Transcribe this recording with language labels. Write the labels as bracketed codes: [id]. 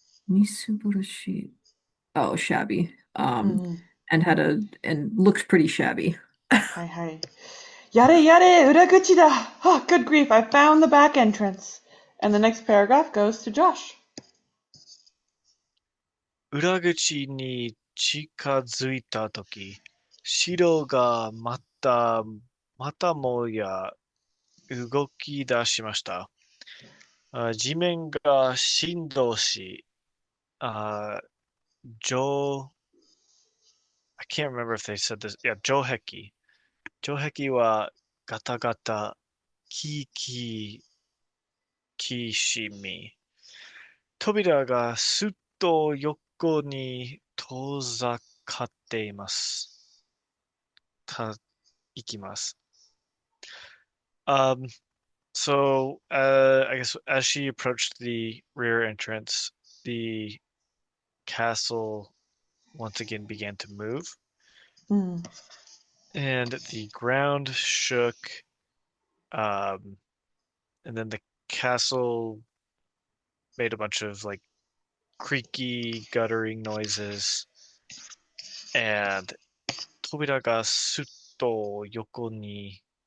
[en] Misuburashi. Oh, shabby. And looked pretty shabby. [ja] Hi. Yare yare, uraguchi da. [en] Oh, good grief, I found the back entrance. And the next paragraph goes to Josh. [ja] 裏口に近づいたとき、白がまたもや動き出しました。地面が振動し、 [en] I can't remember if they said this. Yeah, [ja] 城壁。城壁はガタガタ、キーキー、きしみ。扉がすっと横に遠ざかっています。いきます。 [en] So, I guess as she approached the rear entrance, the castle once again began to move, and the ground shook, and then the castle made a bunch of like creaky, guttering noises, and [ja] 扉がすっと横に